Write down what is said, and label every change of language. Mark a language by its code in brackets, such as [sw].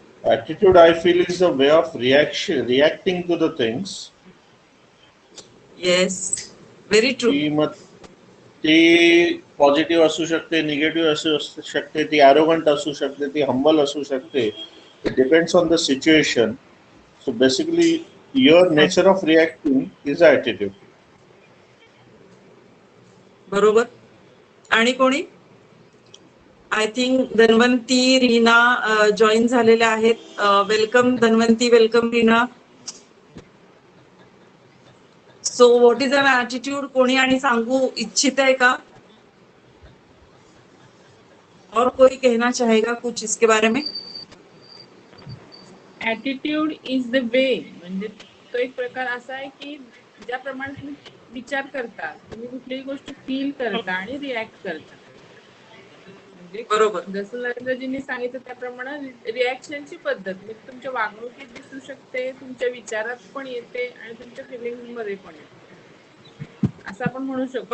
[en] Attitude, I feel, is a way of reacting to the things. Yes, very true. [mr] ती मग ती positive असू शकते, निगेटिव्ह असू शकते, ती ॲरोगंट असू शकते, ती हंबल असू शकते. [en] It depends on the situation. So basically your nature of reacting is a attitude. [mr] बरोबर. आणि कोणी? [en] I think [mr] Dhanwanti, Reena join झालेल्या आहेत. [en] Welcome Dhanwanti, welcome Reena. So what is an attitude [mr] कोणी आणि सांगू इच्छित आहे का? [hi] और कोई कहना चाहेगा कुछ इसके बारे में? [en] attitude is the way, [mr] म्हणजे तो एक प्रकार असा आहे की ज्याप्रमाणे तुम्ही विचार करता, तुम्ही कुठलीही गोष्ट फील करता आणि रिॲक्ट करता. म्हणजे बरोबर. जसं नरेंद्रजींनी सांगितलं त्याप्रमाणे रिॲक्शनची पद्धत म्हणजे तुमच्या वागणुकीत दिसू शकते, तुमच्या विचारात पण येते आणि तुमच्या फिलिंग मध्ये पण येते, असं आपण म्हणू शकतो.